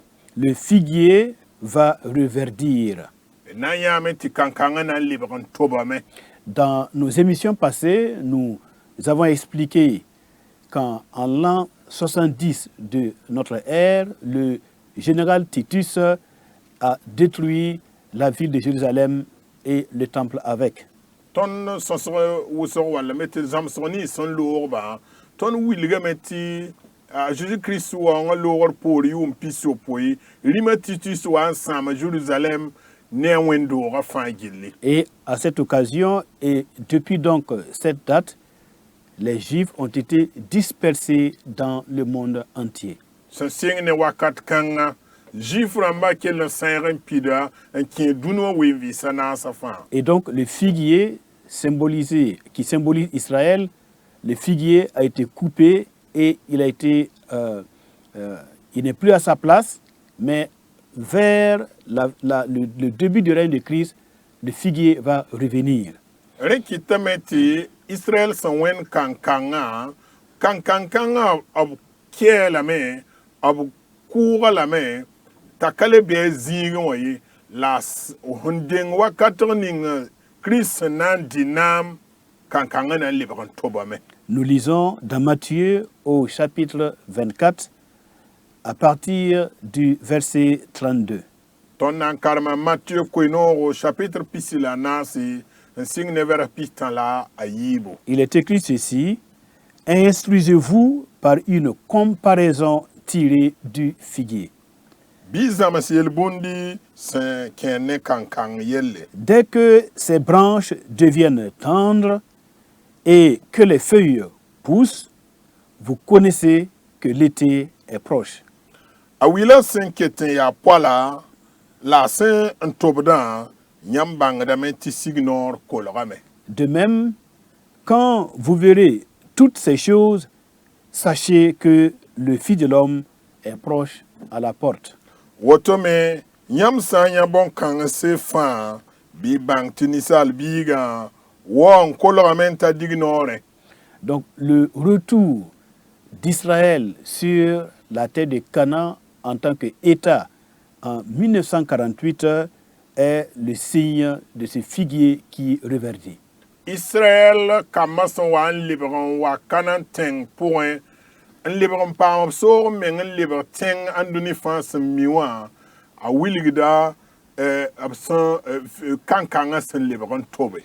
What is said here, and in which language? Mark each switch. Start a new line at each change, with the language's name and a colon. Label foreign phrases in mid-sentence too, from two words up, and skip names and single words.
French: le figuier va reverdir.
Mossi: D na n yãame tɩ kãn-kãngã na n lebg n tobame.
French: Dans nos émissions passées, nous avons expliqué qu'en l'an 70 de notre ère, le général Titus a détruit la ville de Jérusalem et le temple avec.
Mossi: Tõnd sõsg wʋsg wala me tɩ zãmsg nins sẽn loogba tõnd wilgame tɩ Jésus-Christ waoongã loogr poor yʋʋm pisopoe rĩmã Titus wa n sãama Jérusalem ne a wẽn-doogã fãa gilli.
French: Et à cette occasion, et depuis donc cette date, les Juifs ont été dispersés dans le monde entier.
Mossi: Sẽn seng ne wakat kãngã Juif rãmbã kell n sãeg n pida n kẽ dũni wã wen-vɩɩsã naasã fãa.
French: Et donc le figuier symbolisé, qui symbolise Israël, le figuier a été coupé et il a été, il n'est plus à sa place, mais vers le début du règne de Christ, le figuier va revenir.
Mossi: Rẽ kɩtame tɩ Israël sẽn wẽnd kãn-kãngã kãn-kãngã b kɛɛlame b kʋʋga lame t'a ka le bɩ a zĩigẽ wã ye la sẽn deng wakatg ning Kirist sẽn na n dɩ naam kankanga na lebg n tobame.
French: Nous lisons dans Matthieu au chapitre 24 à partir du verset 32.
Mossi: Tõnd na n karema Matthieu koe-noogo chapitre pisi la naase n sɩng ne vɛrg pis-tã la a yiibo.
French: Il est écrit ceci: Instruisez-vous par une comparaison tirée du figuier.
Mossi: Bɩ zãms yel-bũndi sẽn kẽer ne kankang yelle.
French: Dès que ses branches deviennent tendres et que les feuilles poussent, vous connaissez que l'été est proche.
Mossi: A wila sẽn ket n yaa poala la a sẽn n tobdã yãmb bãngdame tɩ sig-noor kolgame.
French: De même, quand vous verrez toutes ces choses, sachez que le Fils de l'homme est proche à la porte.
Mossi: Woto me yãmb sã n yã bõn-kãngse fãa bɩ bãng tɩ ninsaal biigã wa n kolgame n ta dig noore.
French: Donc le retour d'Israël sur la terre de Canaan en tant qu'État en 1948 est le signe de ce figuier qui reverdit.
Mossi: Israël kambã sẽn wa n lebg n wa Kanaan tẽng pʋgẽ n lebg n paam b soog meng n lebg tẽng ãn dũni fãa sẽn mi wã a wilgda b sẽn kankangã sẽn lebg n tobe.